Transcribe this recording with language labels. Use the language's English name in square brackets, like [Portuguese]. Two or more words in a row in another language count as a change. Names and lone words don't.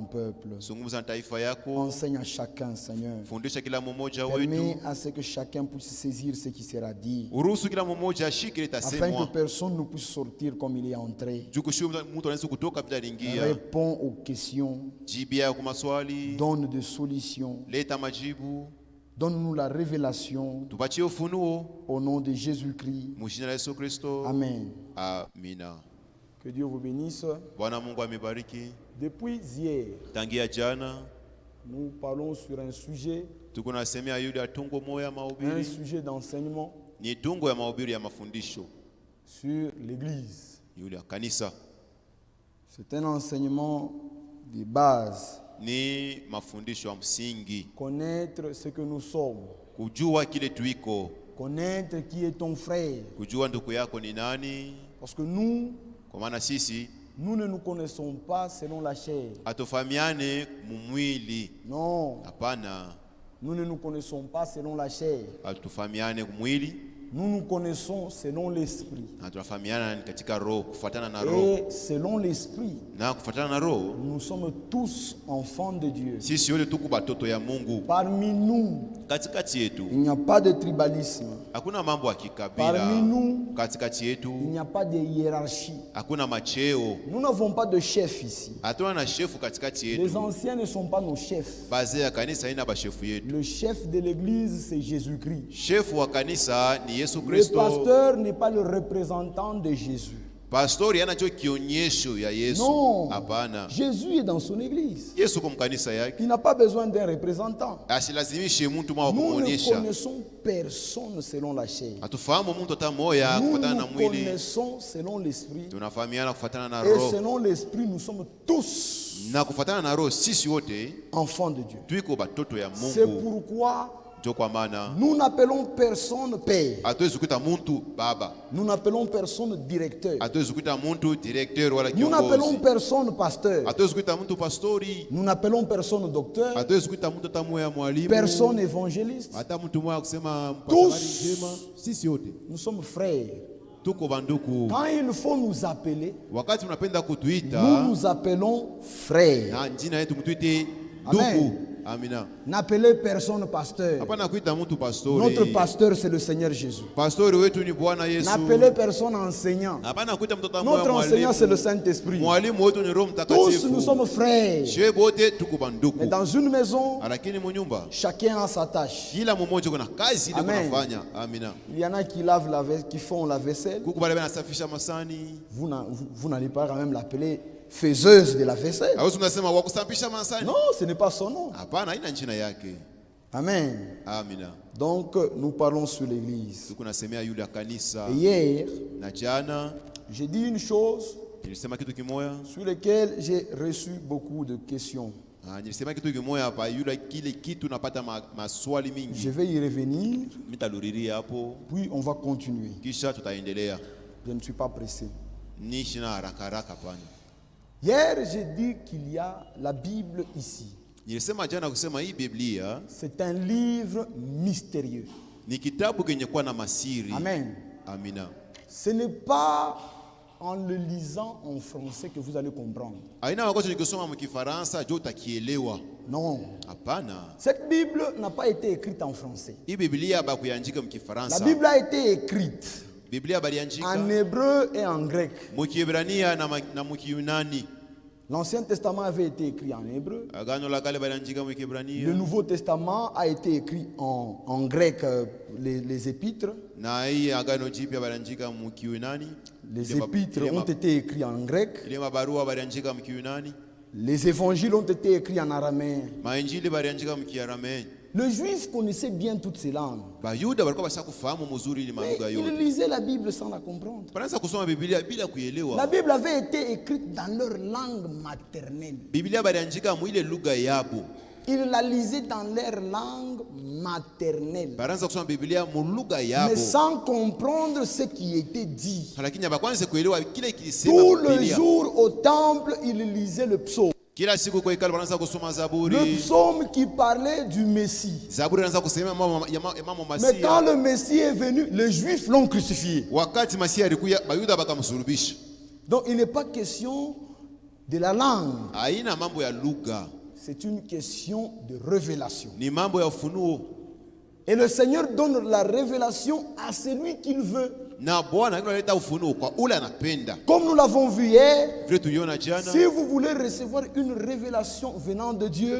[Swahili] zungumza na taifa yako, [French] Enseigne à chacun, Seigneur. [Swahili] fundisha kila mmoja mmoja [French] Permets [Swahili] wetu. [French] à ce que chacun puisse saisir ce qui sera dit, [Swahili] Uruhusu kila mmoja ashike [French] afin que [Swahili] litasemwa. [French] personne ne puisse sortir comme il est entré. [Swahili] Juu kushiwe mtu anaweza kutoka bila lingia. [French] Réponds aux questions, [Swahili] Jibia kwa maswali. [French] donne des solutions, [Swahili] Leta majibu. [French] donne-nous la révélation [Swahili] Tupatie ufunuo. [French] au nom de Jésus-Christ. [Swahili] Mujina la Yesu Kristo. [French] Amen. [Swahili] Amina. [French] Que Dieu vous bénisse. [Swahili] Bwana Mungu amebariki. [French] Depuis hier, [Swahili] Tangia jana [French] nous parlons sur un sujet, [Swahili] tuko nasemea yule atungo moya [French] un [Swahili] mahubiri. [French] sujet d'enseignement [Swahili] Ni tungo ya mahubiri ya mafundisho. [French] sur l'Église. [Swahili] Yule ya kanisa. [French] C'est un enseignement de base. [Swahili] Ni mafundisho ya msingi. [French] Connaître ce que nous sommes. [Swahili] Kujua kile tuiko. [French] Connaître qui est ton frère. [Swahili] Kujua ndugu yako ni nani. [French] Parce que nous, [Swahili] Kwa maana sisi [French] nous ne nous connaissons pas selon la chair. [Swahili] hatufahamiane mumwili. [French] Non, [Swahili] Hapana, [French] nous ne nous connaissons pas selon la chair. [Swahili] hatufahamiane mwili [French] Nous nous connaissons selon l'esprit. [Swahili] na tunafahamiana katika roho, kufuatana na roho. [French] Et selon l'esprit, [Swahili] Na kufuatana na roho, [French] nous sommes tous enfants de Dieu. [Swahili] sisi wote tuko batoto ya Mungu. [French] Parmi nous, [Swahili] Katikati yetu [French] il n'y a pas de tribalisme. [Swahili] hakuna mambo ya kikabila. [French] Parmi nous, [Swahili] Katikati [French] il [Swahili] yetu [French] n'y a pas de hiérarchie. [Swahili] hakuna macheo. [French] Nous n'avons pas de chef ici. [Swahili] Hatuna na shefu katikati [French] Les [Swahili] yetu. [French] anciens ne sont pas nos chefs. [Swahili] Bazee ya kanisa haina bashefu yetu. [French] Le chef de l'église, c'est Jésus-Christ. [Swahili] Shefu wa kanisa ni Yesu [French] Le [Swahili] Kristo. [French] pasteur n'est pas le représentant de Jésus. [Swahili] Pastori hana cho kionyesho ya Yesu. [French] Non. [Swahili] Hapana. [French] Jésus est dans son église. [Swahili] Yesu kwa mkanisa yake. [French] Il n'a pas besoin d'un représentant. [Swahili] Asilazimishe mtu mwa [French] Nous ne [Swahili] kumuonyesha. [French] connaissons personne selon la chair. [Swahili] Hatufahamu mtu hata moya [French] Nous [Swahili] kufuatana na [French] nous [Swahili] mwili. [French] connaissons selon l'esprit. [Swahili] Tunafahamiana kufuatana na [French] Et [Swahili] roho. [French] selon l'esprit, nous sommes tous [Swahili] Na kufuatana na roho sisi wote [French] enfants de Dieu. [Swahili] tuiko batoto ya [French] C'est [Swahili] Mungu. [French] pourquoi [Swahili] Ndio kwa maana [French] nous n'appelons personne père. [Swahili] hatuwezi kuita mtu baba. [French] Nous n'appelons personne directeur. [Swahili] Hatuwezi kuita mtu directeur wala [French] Nous n'appelons [Swahili] kiongozi. [French] personne pasteur. [Swahili] Hatuwezi kuita mtu pastori. [French] Nous n'appelons personne docteur. [Swahili] Hatuwezi kuita mtu hata moya mwalimu. [French] Personne évangéliste. [Swahili] Hata mtu moya kusema [French] Tous. [Swahili] habari njema. Sisi wote [French] Nous sommes frères. [Swahili] tuko banduku. [French] Quand il faut nous appeler, [Swahili] Wakati mnapenda [French] nous [Swahili] kutuita [French] nous appelons frères. [Swahili] na jina yetu mtuite [French] Amen. [Swahili] ndugu. Amina. [French] N'appelez personne pasteur. [Swahili] Hapana kuita mtu pastori. [French] Notre pasteur, c'est le Seigneur Jésus. [Swahili] Pastori wetu ni Bwana Yesu. [French] N'appelez personne enseignant. [Swahili] Hapana kuita mtoto mmoja [French] Notre enseignant, c'est le [Swahili] mwalimu. [French] Saint-Esprit. [Swahili] Mwalimu wetu ni Roho [French] Tous [Swahili] Mtakatifu. [French] nous sommes frères. [Swahili] Shwe bote tuko [French] Mais [Swahili] banduku. [French] dans une maison, [Swahili] Lakini munyumba [French] chacun a sa tâche. [Swahili] kila mmoja kuna kazi ile [French] Amen. [Swahili] kunafanya. Amina. [French] Il y en a qui lavent qui font la vaisselle. [Swahili] Kuko bale banasafisha masani. [French] Vous n'allez pas quand même l'appeler faiseuse de la vaisselle. [Swahili] Hausi unasema wakusafisha masani. [French] Non, ce n'est pas son nom. [Swahili] Hapana, haina jina yake. [French] Amen. [Swahili] Amina. [French] Donc, nous parlons sur l'église. [Swahili] Tuko nasemea yule ya kanisa. [French] Et hier, [Swahili] Na jana [French] j'ai dit une chose [Swahili] nilisema kitu kimoya. [French] sur laquelle j'ai reçu beaucoup de questions. [Swahili] Nilisema kitu kimoya hapa, yule kile kitu napata maswali [French] Je [Swahili] mingi. [French] vais y revenir, [Swahili] Mitaluriria hapo [French] puis on va continuer. [Swahili] kisha tutaendelea. [French] Je ne suis pas pressé. [Swahili] Nishi na haraka haraka pana. [French] Hier, j'ai dit qu'il y a la Bible ici. [Swahili] Nilisema jana kusema hii Biblia [French] C'est un livre mystérieux. [Swahili] ni kitabu kenye kuwa na masiri. [French] Amen. [Swahili] Amina. [French] Ce n'est pas en le lisant en français que vous allez comprendre. [Swahili] Aina wakati nikisoma mkifaransa jo utakielewa. [French] Non. [Swahili] Hapana. [French] Cette Bible n'a pas été écrite en français. [Swahili] Hii Biblia ba kuandika [French] La [Swahili] mkifaransa. [French] Bible a été écrite [Swahili] Biblia baliandika [French] en hébreu et en grec. [Swahili] mukiebrania na mukiyunani. [French] L'Ancien Testament avait été écrit en hébreu. [Swahili] Agano la kale baliandika [French] Le [Swahili] mukiebrania. [French] Nouveau Testament a été écrit en grec, les épîtres. [Swahili] Na hii agano jipya baliandika mukiyunani. [French] Les épîtres ont été écrits en grec. [Swahili] Ile mabarua baliandika mkiyunani. [French] Les évangiles ont été écrits en araméen. [Swahili] Mainjili baliandika mkiaramee. [French] Le juif connaissait bien toutes ces langues. [Swahili] Bayuda walikuwa basa kufahamu mzuri ile [French] Mais [Swahili] malugha [French] il [Swahili] yote. [French] lisait la Bible sans la comprendre. [Swahili] Wanaanza kusoma Biblia bila [French] La [Swahili] kuelewa. [French] Bible avait été écrite dans leur langue maternelle. [Swahili] Biblia baliandika mwile lugha yabo. [French] Ils la lisaient dans leur langue maternelle. [Swahili] Baraanza kusoma Biblia mu lugha [French] Mais [Swahili] yabo. [French] sans comprendre ce qui était dit. [Swahili] Lakini abakwanze kuelewa kile kilisema [French] Tout le [Swahili] Biblia. [French] jour au temple, ils lisaient le psaume. [Swahili] Kila siku kwa ikalo wanaanza kusoma [French] Le [Swahili] Zaburi. [French] psaume qui parlait du Messie. [Swahili] Zaburi anaanza kusema mambo [French] Mais quand [Swahili] Masia. [French] le Messie est venu, les Juifs l'ont crucifié. [Swahili] Wakati Masia alikuja Bayuda bakamsulubisha. [French] Donc il n'est pas question de la langue. [Swahili] Haina mambo ya lugha. [French] C'est une question de révélation. [Swahili] Ni mambo ya ufunuo. [French] Et le Seigneur donne la révélation à celui qu'il veut. [Swahili] Na Bwana analeta ufunuo kwa ule anapenda. [French] Comme nous l'avons vu hier, [Swahili] Vile tuliona jana, [French] si vous voulez recevoir une révélation venant de Dieu,